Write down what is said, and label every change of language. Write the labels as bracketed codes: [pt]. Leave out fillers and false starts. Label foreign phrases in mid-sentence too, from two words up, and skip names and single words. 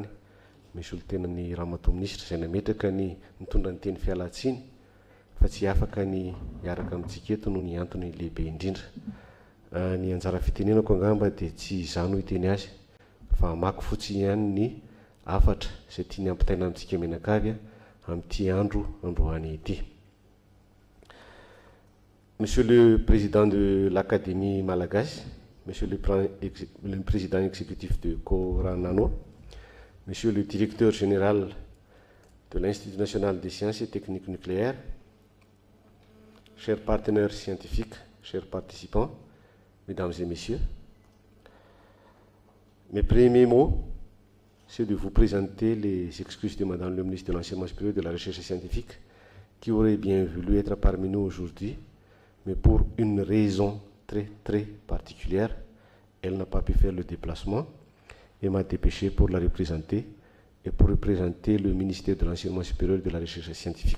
[mg] Misy olo tena ny Ramatoa minisitra izay nametraka ny mitondra ny teny fialatsiny fa tsy afaka ny hiaraka amintsika eto no ny antony lehibe indrindra. Ny anjara fitenenako angamba dia tsy izany ho hiteny azy fa mako fotsiny ihany ny afatra izay tiany ampitaina amintsika menakavy amin'ity andro androany ity. [fr] Monsieur le Président de l'Académie malagasy, Monsieur le Président exécutif de Coronano, Monsieur le Directeur général de l'Institut national des sciences et techniques nucléaires, chers partenaires scientifiques, chers participants, Mesdames et Messieurs, mes premiers mots, c'est de vous présenter les excuses de Madame le ministre de l'Enseignement supérieur et de la Recherche scientifique qui aurait bien voulu être parmi nous aujourd'hui, mais pour une raison très particulière, elle n'a pas pu faire le déplacement et m'a dépêché pour la représenter et pour représenter le ministère de l'Enseignement supérieur et de la Recherche scientifique.